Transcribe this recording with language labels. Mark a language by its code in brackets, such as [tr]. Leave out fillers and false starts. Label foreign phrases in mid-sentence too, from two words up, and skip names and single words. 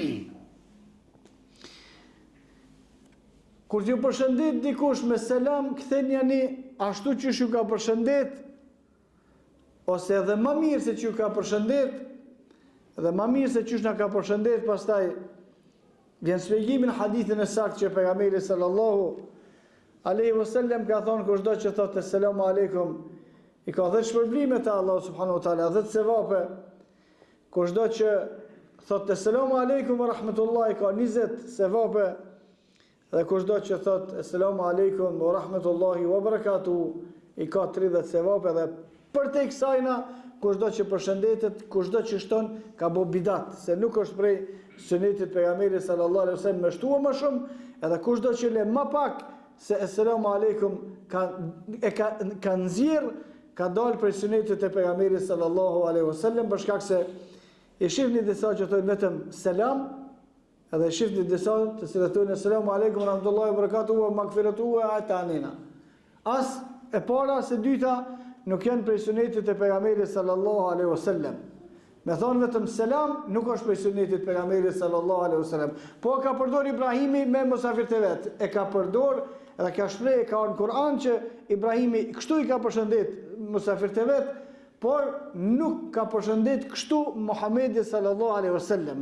[sq] Kur ju përshëndet dikush me selam, ktheni ashtu që ju ka përshëndet, ose edhe më mirë se që ju ka përshëndet, dhe më mirë se që na ka përshëndet, pastaj vjen shpjegimin hadithin e saktë që pejgamberi [ar] صلى الله عليه وسلم [sq] ka thonë kushdo që thotë [ar] السلام عليكم [sq] i ka 10 shpërblime te Allah [ar] سبحانه وتعالى, [sq] 10 sevape. Kushdo që thotë [ar] السلام عليكم ورحمة الله [sq] ka 20 sevape. Dhe kushdo që thot [ar] السلام عليكم ورحمة الله وبركاته [sq] i ka 30 sevape, dhe për te kësajna kushdo që përshëndetet, kushdo që shton ka bo bidat, se nuk është prej sunetit pejgamberit [ar] صلى الله عليه وسلم [sq] më shtuar më shumë, edhe kushdo që le më pak se [ar] السلام عليكم [sq] ka nxjerr, ka dalë prej sunetit e pejgamberit [ar] صلى الله عليه وسلم, [sq] për shkak se i shihni disa që thonë vetëm selam, edhe shifni disa të cilët thonë [ar] السلام عليكم ورحمة الله وبركاته ومغفرته وأتانينا. [sq] As e para as e dyta nuk janë prej sunetit të pejgamberit [ar] صلى الله عليه وسلم. [sq] Me thonë vetëm selam nuk është prej sunetit të pejgamberit [ar] صلى الله عليه وسلم. [sq] Po ka përdor Ibrahimi me musafirët e vet. E ka përdor edhe ka shpreh ka në Kur'an që Ibrahimi kështu i ka përshëndet musafirët e vet, por nuk ka përshëndet kështu Muhamedi [ar] صلى الله عليه وسلم.